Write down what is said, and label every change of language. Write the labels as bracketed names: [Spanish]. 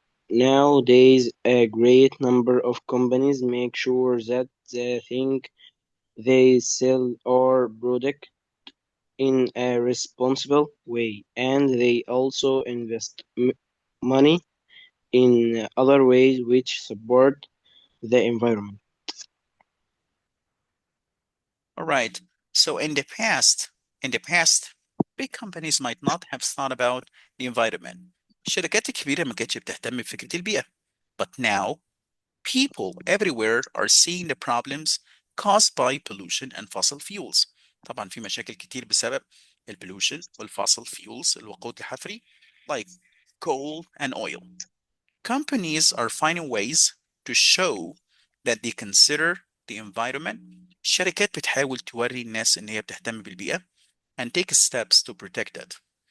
[English] Nowadays, a great number of companies make sure that the things they sell or product in a responsible way, and they also invest money in other ways which support the environment. All right. So in the past, big companies might not have thought about the environment. [Arabic] الشركات الكبيرة ما كانتش بتهتم بفكرة البيئة. [English] But now, people everywhere are seeing the problems caused by pollution and fossil fuels. [Arabic] طبعا في مشاكل كتير بسبب pollution والfossil fuels الوقود الحفري [English] like coal and oil. Companies are finding ways to show that they consider the environment. [Arabic] الشركات بتحاول توري الناس إن هي بتهتم بالبيئة [English] and take steps to protect it.